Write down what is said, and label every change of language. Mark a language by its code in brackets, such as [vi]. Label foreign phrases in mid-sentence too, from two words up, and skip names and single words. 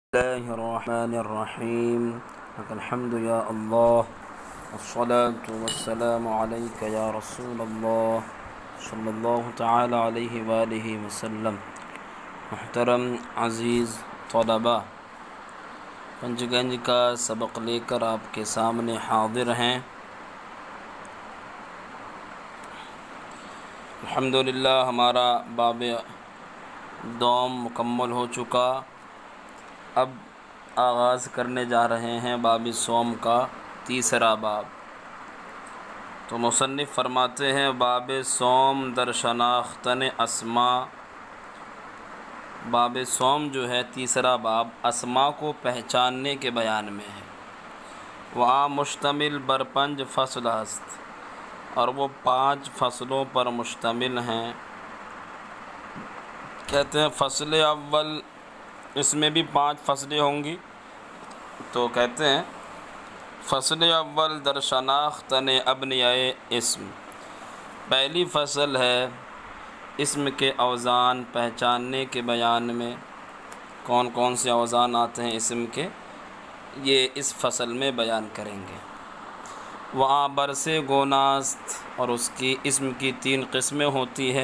[ar] الله الرحمن الرحيم لك الحمد يا الله والصلاة والسلام عليك يا رسول الله صلی اللہ تعالی علیہ وآلہ وسلم۔ [ur] محترم عزیز طلباء، پنجگنج کا سبق لے کر آپ کے سامنے حاضر ہیں۔ الحمدللہ ہمارا باب دوم مکمل ہو چکا۔ اب آغاز کرنے جا رہے ہیں باب صوم کا تیسرا باب۔ تو مصنف فرماتے ہیں باب صوم [fa] در شناختن اسماء۔ [ur] باب صوم جو ہے تیسرا باب اسماء کو پہچاننے کے بیان میں ہے۔ [fa] وہاں مشتمل بر 5 فصل است، [ur] اور وہ 5 فصلوں پر مشتمل ہیں۔ کہتے ہیں فصل اول، اس میں بھی 5 فصلیں ہوں گی، تو کہتے ہیں [fa] فصل اول در شناختن ابنیائے اسم۔ [ur] پہلی فصل ہے اسم کے اوزان پہچاننے کے بیان میں۔ کون کون سے اوزان آتے ہیں اسم کے، یہ اس فصل میں بیان کریں گے۔ [fa] وہاں برس گوناست، [ur] اور اس کی اسم کی 3 قسمیں ہوتی ہے۔